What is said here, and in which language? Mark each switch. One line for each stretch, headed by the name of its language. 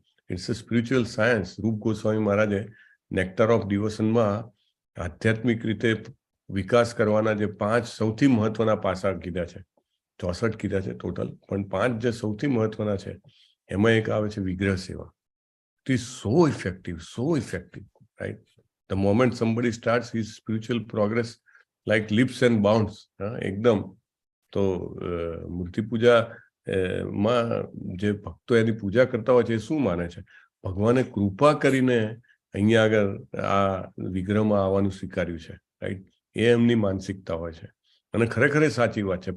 English: It's a spiritual science.
Gujarati: રૂપ ગોસ્વામી મહારાજે nectar of ડિવોશનમાં આધ્યાત્મિક રીતે વિકાસ કરવાના જે 5 સૌથી મહત્વના પાસા કીધા છે, 64 કીધા છે ટોટલ, પણ 5 જે સૌથી મહત્વના છે એમાં એક આવે છે વિગ્રહ સેવા.
English: It is so effective, right? The moment somebody starts his spiritual progress like leaps and bounds, એકદમ.
Gujarati: તો મૂર્તિ પૂજા માં જે ભક્તો એની પૂજા કરતા હોય છે એ શું માને છે? ભગવાને કૃપા કરીને અહીંયા આગળ આ વિગ્રહમાં આવવાનું સ્વીકાર્યું છે, રાઈટ? એ એમની માનસિકતા હોય છે. અને ખરેખર એ સાચી વાત છે.